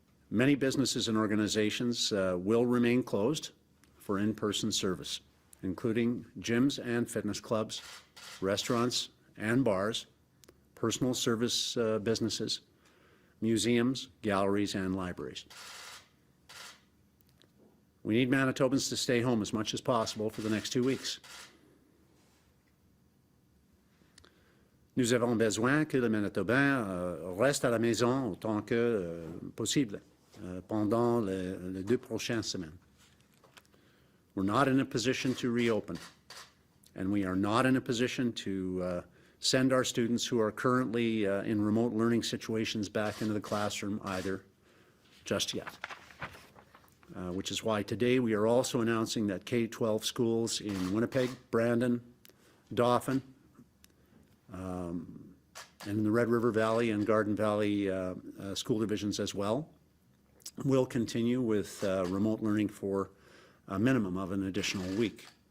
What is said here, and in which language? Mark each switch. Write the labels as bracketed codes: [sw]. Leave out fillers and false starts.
[en] Many businesses and organizations will remain closed for in-person service, including gyms and fitness clubs, restaurants and bars, personal service businesses, museums, galleries, and libraries. We need Manitobans to stay home as much as possible for the next 2 weeks. [fr] Nous avons besoin que les Manitobains restent à la maison autant que possible pendant les 2 prochaines semaines. [en] We're not in a position to reopen, and we are not in a position to send our students who are currently in remote learning situations back into the classroom either just yet. Which is why today we are also announcing that K-12 schools in Winnipeg, Brandon, Dauphin, and in the Red River Valley and Garden Valley school divisions as well will continue with remote learning for a minimum of an additional week.